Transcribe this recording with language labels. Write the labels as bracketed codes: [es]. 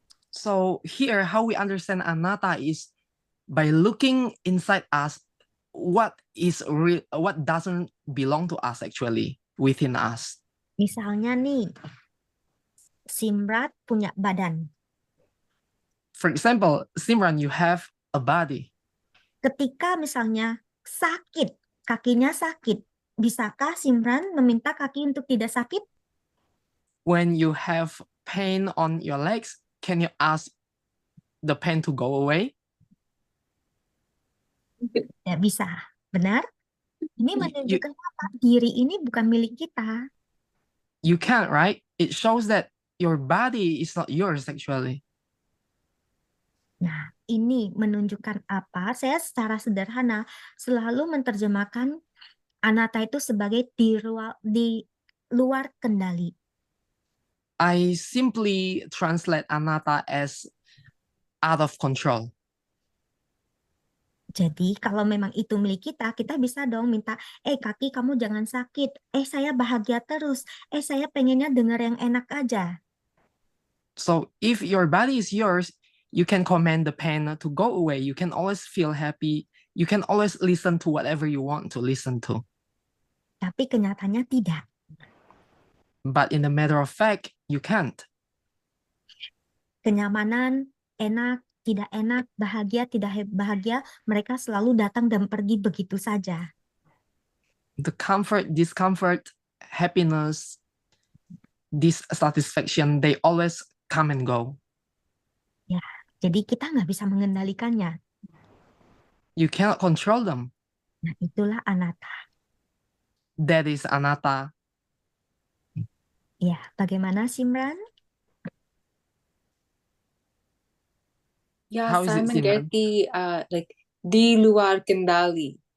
[en] So here, how we understand anatta is by looking inside us, what doesn't belong to us actually within us. [id] Misalnya nih, Simrat punya badan. [en] For example, Simran, you have a body. [id] Ketika misalnya sakit, kakinya sakit, bisakah Simran meminta kaki untuk tidak sakit? [en] When you have pain on your legs, can you ask the pain to go away? [id] Ya bisa, benar? Ini menunjukkan apa? Diri ini bukan milik kita. [en] You can't, right? It shows that your body is not yours actually. [id] Nah, ini menunjukkan apa? Saya secara sederhana selalu menerjemahkan anatta itu sebagai di luar kendali. [en] I simply translate anatta as out of control. [id] Jadi kalau memang itu milik kita, kita bisa dong minta, kaki kamu jangan sakit, saya bahagia terus, saya pengennya dengar yang enak aja. [en] So if your body is yours, you can command the pain to go away. You can always feel happy. You can always listen to whatever you want to listen to. [id] Tapi kenyataannya tidak. [en] But in the matter of fact, you can't. [id] Kenyamanan, enak, tidak enak, bahagia, tidak bahagia, mereka selalu datang dan pergi begitu saja. [en] The comfort, discomfort, happiness, dissatisfaction, they always come and go. [id] Ya, jadi kita nggak bisa mengendalikannya. [en] You cannot control them. [id] Nah, itulah anatta. [en] That is anatta. [id] Ya, bagaimana Simran? Ya, [en] How is [id] saya [en] it, Simran? [id] mengerti di luar kendali.